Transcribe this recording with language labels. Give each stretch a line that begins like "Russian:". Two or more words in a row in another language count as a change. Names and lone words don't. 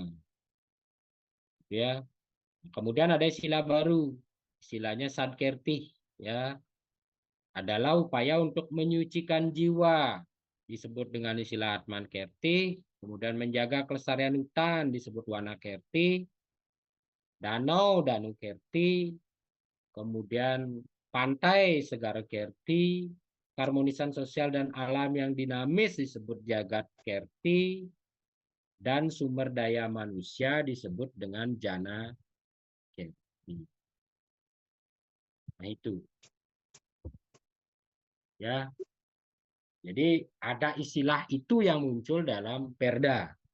Indonesian: Ya. Kemudian ada istilah baru, istilahnya Sadkerti, ya. Adalah upaya untuk menyucikan jiwa, disebut dengan istilah Atman Kerti. Kemudian menjaga kelestarian hutan, disebut Wana Kerti. Danau, Danu Kerti. Kemudian pantai, Segara Kerti. Harmonisan sosial dan alam yang dinamis disebut Jagat Kerti. Dan sumber daya manusia disebut dengan Jana Kerti. Nah itu. Ya. Jadi ada istilah itu yang muncul dalam Perda.